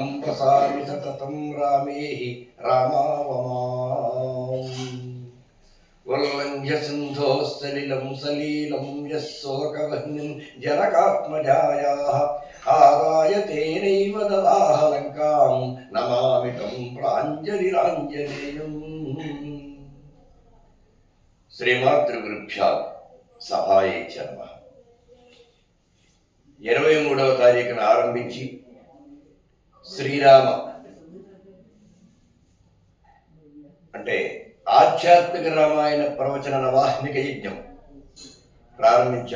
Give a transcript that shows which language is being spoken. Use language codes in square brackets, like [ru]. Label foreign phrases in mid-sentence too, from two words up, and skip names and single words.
[sa] वसामि सततं रामे हि रामावमाम् उल्लङ्घ्य सिन्धोस्तलिलं सलीलं यः शोकवह्निं जनकात्मजायाः आदाय तेनैव ददाह लङ्कां नमामि तं प्राञ्जलिराञ्जनेयम् శ్రీమాతృగురుభ్యో సభాయే నమః. [te] 23వ తారీఖున ఆరంభించి శ్రీరామ అంటే ఆధ్యాత్మిక రామాయణ ప్రవచన నవాహ్నిక యజ్ఞం ప్రారంభించాం.